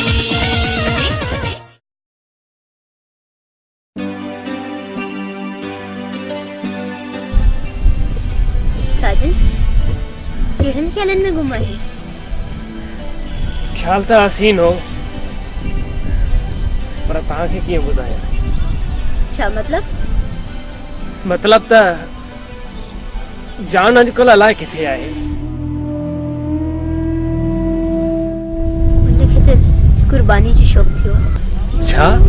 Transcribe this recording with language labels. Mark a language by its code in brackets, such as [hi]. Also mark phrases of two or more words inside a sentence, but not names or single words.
[sd] साजन केड़न ख्यालन में घुमा है? ख्याल तो हसीन हो पर तव्हांखे कीअं ॿुधायां, छा मतलब? मतलब त जान अॼुकल्ह अलाए किथे आहे, उनखे त कुर्बानी जो शौक़ थियो। छा